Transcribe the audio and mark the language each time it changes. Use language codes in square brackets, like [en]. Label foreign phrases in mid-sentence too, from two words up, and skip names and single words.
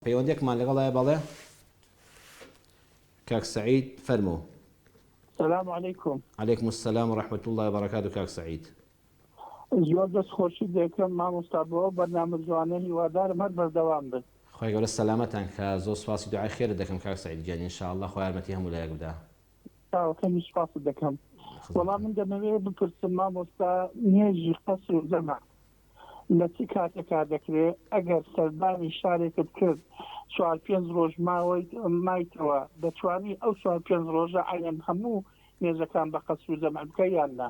[ckb] پەیوەندێکمان لەگەڵایە بەڵێ کاک سعید فەرموو. [ar] السلام عليكم. عليكم السلام ورحمة الله وبركاته كاك سعيد. [ckb] زۆر دەست خۆشی دەکەم مامۆستا بۆ بەرنامە جوانە هیوادارم هەر بەردەوام بن. خۆی گەورە سەلامەتان کە زۆر سپاسی دوعای خێرت دەکەم کاک سعید گیان ئینشاءالله خۆی یارمەتی هەموو لایەک بدا. تاوەکەمی سپاس دەکەم. وەڵام من دەمەوێت بپرسم مامۆستا نێژی قەسر و جەمع لە چی کاتێکا دەکرێت ئەگەر سەردانی شارێکت کرد 4-5 ڕۆژ مایتەوە دەتوانی ئەو 4-5 ڕۆژە عەیەن هەموو نێژەکان بە قەسر و جەمع بکە یان نا؟